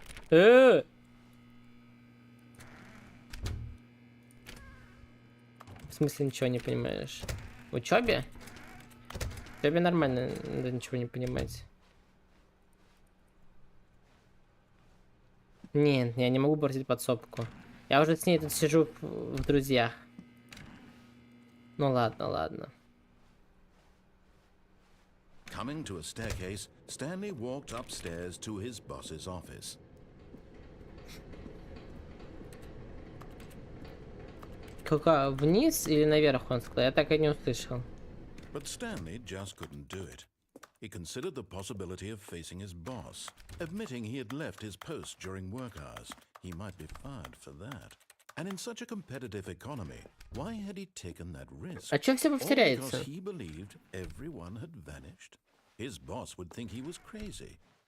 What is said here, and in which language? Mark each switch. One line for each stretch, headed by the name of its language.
Russian: В смысле ничего не понимаешь? В учебе? В учебе нормально, надо ничего не понимать. Нет, я не могу бросить подсобку. Я уже с ней тут сижу в друзьях. Ну ладно, ладно.
English: Coming to a staircase, Stanley walked upstairs to his boss's office.
Russian: Какая, вниз или наверх он сказал? Я так и не услышал.
English: But Stanley just couldn't do it. He considered the possibility of facing his boss, admitting he had left his post during work hours. He might be fired for that. And in such a competitive economy, why had he taken that risk?
Russian: А чё все повторяется?
English: Because he believed everyone had vanished. His boss would think he was crazy.